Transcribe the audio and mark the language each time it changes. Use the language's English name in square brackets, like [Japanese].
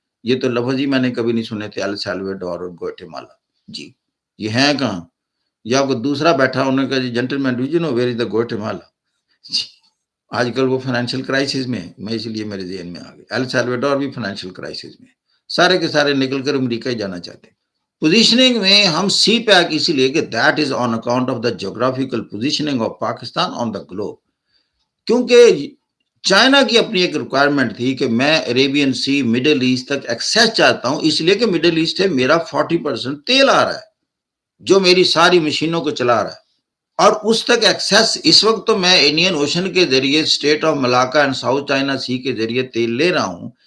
[Urdu] یہ تو لفظ ہی میں نے کبھی نہیں سنے تھے، ایل سیلواڈور اور گواٹیمالا. جی یہ ہیں کہاں؟ یا کوئی دوسرا بیٹھا انہوں نے کہا جی [English] Gentleman do you know where is the Guatemala. [Urdu] آج کل وہ فائنینشیل کرائسس میں، میں اس لیے میرے ذہن میں آ گئی. ایل سیلواڈور بھی فائنینشیل کرائسس میں، سارے کے سارے نکل کر امریکہ ہی جانا چاہتے ہیں. [English] positioning [Urdu] میں ہم سی پیک اسی لیے کہ [English] That is on account of the geographical positioning of Pakistan on the globe. [Urdu] کیونکہ چائنا کی اپنی ایک ریکوائرمنٹ تھی کہ میں عریبین سی مڈل ایسٹ تک ایکسیس چاہتا ہوں، اس لیے کہ مڈل ایسٹ ہے میرا 40% تیل آ رہا ہے جو میری ساری مشینوں کو چلا رہا ہے. اور اس تک ایکسیس اس وقت تو میں انڈین اوشن کے ذریعے state of Malacca and south China Sea کے ذریعے تیل لے رہا ہوں.